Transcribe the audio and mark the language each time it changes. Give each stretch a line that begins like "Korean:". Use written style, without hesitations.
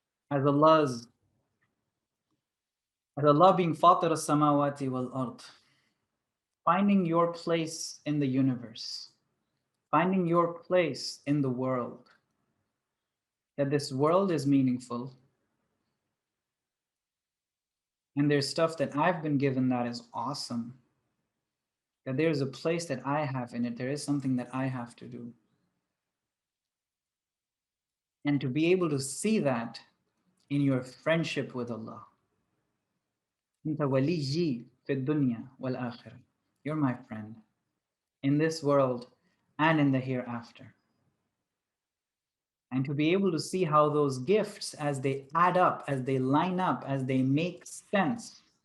English: As Allah being Fatir as-samawati wal ard, finding your place in the universe, finding your place in the world, that this world is meaningful, and there's stuff that I've been given that is awesome, that there's a place that I have in it, there is something that I have to do. And to be able to see that in your friendship with Allah.
Arabic: أنت وليي في الدنيا والآخرة.
English: You're my friend in this world and in the hereafter. And to be able to see how those gifts, as they add up, as they line up, as they make sense